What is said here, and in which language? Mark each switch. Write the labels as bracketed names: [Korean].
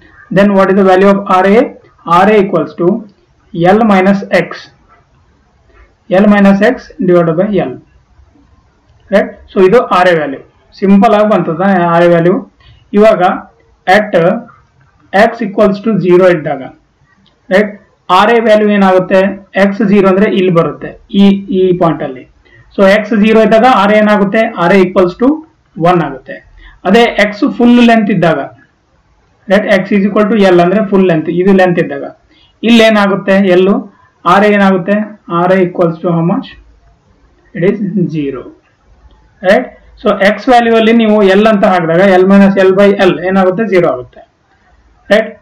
[English] Then what is the value of RA? RA equals to L minus X, L minus X divided by L, right? [Kannada] So ಇದು RA value, simple ಆಗಿ ಬಂತದ RA value. ಇವಾಗ [English] at X equals to 0 [Kannada] ಇದ್ದಾಗ, right, RA value ಏನಾಗುತ್ತೆ? X 0 ಅಂದ್ರೆ ಇಲ್ಲಿ ಬರುತ್ತೆ, ಈ point ಅಲ್ಲಿ. ಸೊ X 0 ಇದ್ದಾಗ RA ಏನಾಗುತ್ತೆ? [English] RA equals to 1 [Kannada] ಆಗುತ್ತೆ. ಅದೇ X ಫುಲ್ ಲೆಂತ್ ಇದ್ದಾಗ, right, [English] x is equal to L [Kannada] ಅಂದ್ರೆ ಫುಲ್ ಲೆಂತ್, ಇದು ಲೆಂತ್ ಇದ್ದಾಗ ಇಲ್ಲಿ ಏನಾಗುತ್ತೆ? [English] L, RA [Kannada] ಏನಾಗುತ್ತೆ? [English] RA equals to how much? It is 0, right? [Kannada] So X value ಅಲ್ಲಿ ನೀವು ಎಲ್ ಅಂತ ಹಾಕಿದಾಗ L minus L by L ಏನಾಗುತ್ತೆ 0 ಆಗುತ್ತೆ ರೈಟ್.